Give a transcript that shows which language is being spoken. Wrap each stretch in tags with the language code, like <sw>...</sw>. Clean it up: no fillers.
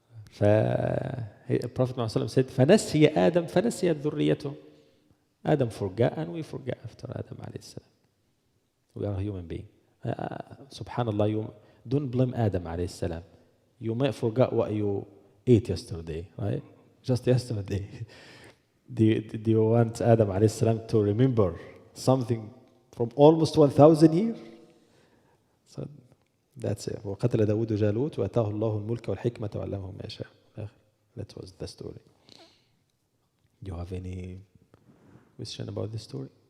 <en>Prophet Muhammad said,</en> <ar>فَنَسِيَ آدَمْ فَنَسِيَتْ ذُرِّيَّتُهُ.</ar> <en>Adam forgot and we forgot after Adam alayhi salam. We are human beings. Subhanallah, you don't blame Adam alayhi salam. You might forget what you ate yesterday, right? Just yesterday. Do you want Adam alayhi salam to remember something from almost 1,000 years? So that's it.</en> <ar>وقتل داود جالوت وأتاه الله الملك والحكمة وعلمه ما يشاء.</ar> <en>That was the story. Do you have any question about this story?</en>